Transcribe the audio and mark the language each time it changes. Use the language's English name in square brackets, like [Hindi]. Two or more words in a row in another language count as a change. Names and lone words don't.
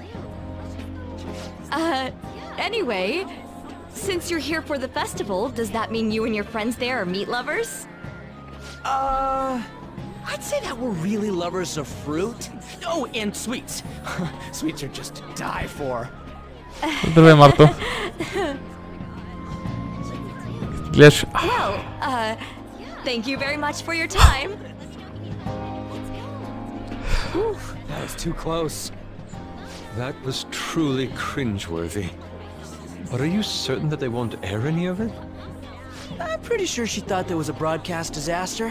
[English] Anyway, since you're here for the festival, does that mean you and your friends there are meat lovers? I'd say that we're really lovers of fruit. Oh, and sweets. Sweets are just to die for. [Bulgarian] Здравей, Марто. Гледаш. [English] Well, thank you very much for your time. Whew, that was too close. That was truly cringeworthy. But are you certain that they won't air any of it? I'm pretty sure she thought there was a broadcast disaster.